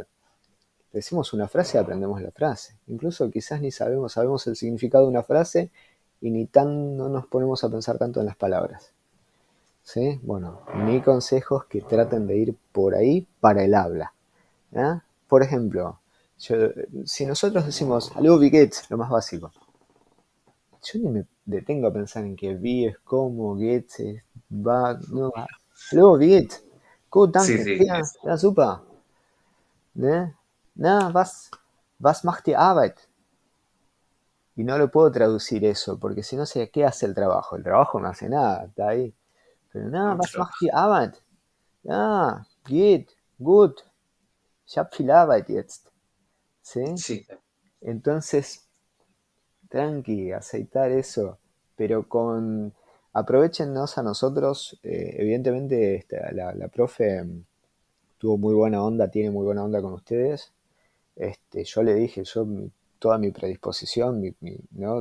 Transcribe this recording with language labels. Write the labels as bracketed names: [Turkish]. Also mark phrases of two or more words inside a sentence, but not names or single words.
[Spanish] Decimos una frase y aprendemos la frase. Incluso quizás ni sabemos el significado de una frase y no nos ponemos a pensar tanto en las palabras. ¿Sí? Bueno, mi consejo es que traten de ir por ahí para el habla. ¿Ah? Por ejemplo, si nosotros decimos [German] Hallo, wie geht's, [Spanish] lo más básico, yo ni me detengo a pensar en que wie es como, geht's es va, no va. [German] Hallo, wie geht's? Gut, [Spanish] Sí, [German] danke. [Spanish] sí. [German] Ja, super. ¿Ne? Na, was macht die Arbeit? [Spanish] Y no lo puedo traducir eso, porque si no sé qué hace el trabajo. El trabajo no hace nada, está ahí. Pero nada, [German] was [Spanish] Pero, [German] macht die Arbeit? Ja, geht, gut. Ich hab viel Arbeit jetzt. [Spanish] ¿Sí? sí, Entonces, tranqui, aceitar eso, pero con... Aprovechennos a nosotros, evidentemente la profe tuvo muy buena onda, tiene muy buena onda con ustedes. Yo le dije, toda mi predisposición, ¿no?